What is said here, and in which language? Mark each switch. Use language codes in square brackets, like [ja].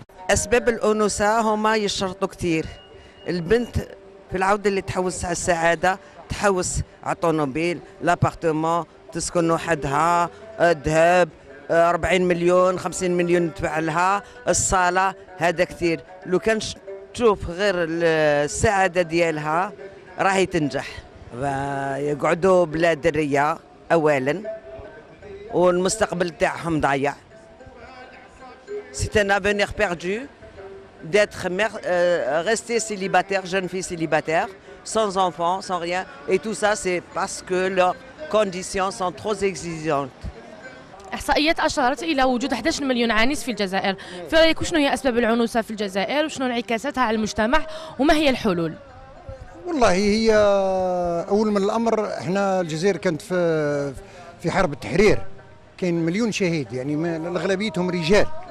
[ar] أسباب الأنوثة هما يشرطوا كتير. البنت في العودة اللي تحوس على السعادة، تحوس على طوموبيل، لابارتمون، تسكن وحدها، الذهب، 40 مليون 50 مليون ندفع لها، الصالة، هذا كتير. لو كان تشوف غير السعادة ديالها راهي تنجح. يقعدوا بلا درية أولا، والمستقبل تاعهم ضايع. [fr] C'est un avenir perdu d'être mère, rester célibataire, jeune fille célibataire, sans enfant, sans rien. Et tout ça, c'est parce que leurs conditions sont trop exigeantes. [ar] إحصائيات أشارت إلى وجود 11 مليون عانس في الجزائر، في رأيك شنو هي أسباب العنوسة في الجزائر وشنو انعكاساتها على المجتمع وما هي الحلول؟ والله هي أول من الأمر احنا الجزائر كانت في حرب التحرير، كاين مليون شهيد، يعني أغلبيتهم رجال.